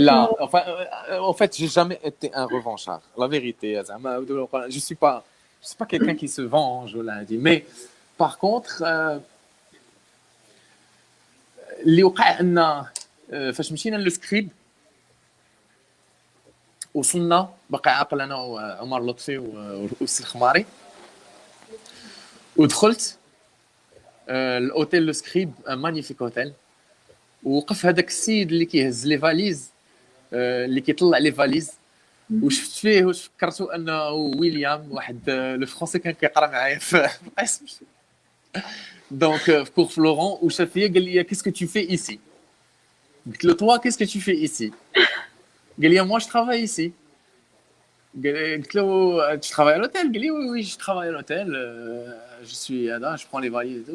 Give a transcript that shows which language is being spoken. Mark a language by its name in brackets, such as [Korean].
[French] là enfin en fait j'ai jamais été un revanchard la vérité زعما je suis pas quelqu'un qui se venge [Arabic] ولا هادي. mais par contre اللي وقع ان فاش مشينا للسكريب وصلنا باقي عاقل انا وعمر لطفي والسي الخماري ودخلت الاوتيل [French] لو سكريب مانيفيك اوتيل. [Arabic] ووقف هذاك السيد اللي كيهز لي فاليز اللي كيطلع لي فاليز وشفت فيه واش فكرتو انه ويليام واحد لو فرونسي كان كيقرا معايا في القسم دونك في كور فلورون وشاف فيا قال لي [French] كيسكو تو في ايسي. [Arabic] قلت له [French] toi qu'est-ce que tu fais ici. [Arabic] قال لي [French] moi je travaille ici. [Arabic] قلت له [French] tu travailles à l'hôtel. [Arabic] قال لي [French] oui je travaille à l'hôtel je suis là je prends les valises.